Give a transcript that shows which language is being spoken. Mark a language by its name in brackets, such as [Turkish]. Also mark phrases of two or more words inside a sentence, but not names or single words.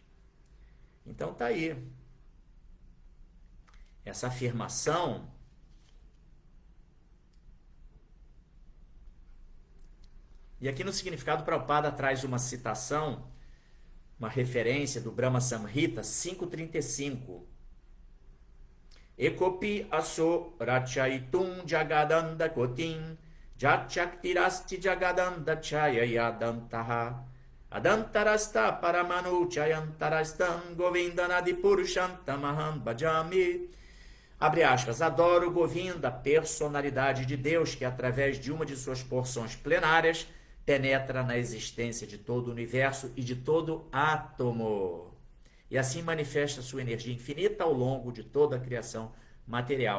[Portuguese] Então tá aí. Essa afirmação e aqui no significado Prabhupada traz uma citação, uma referência do Brahma Samhita 5.35. [Sanskrit] एकोपि असो रचइतुम् जगदण्ड कोटिम् जच्छक्तिरस्ति जगदण्ड चययदन्तः अदन्तरस्त परमाणु चयान्तरस्तम् गोविन्दनादि पुरुषन्तमहम् भजामि. [Portuguese] Abre aspas, adoro Govinda, a personalidade de Deus que através de uma de suas porções plenárias penetra na existência de todo o universo e de todo átomo. E assim manifesta sua energia infinita ao longo de toda a criação material.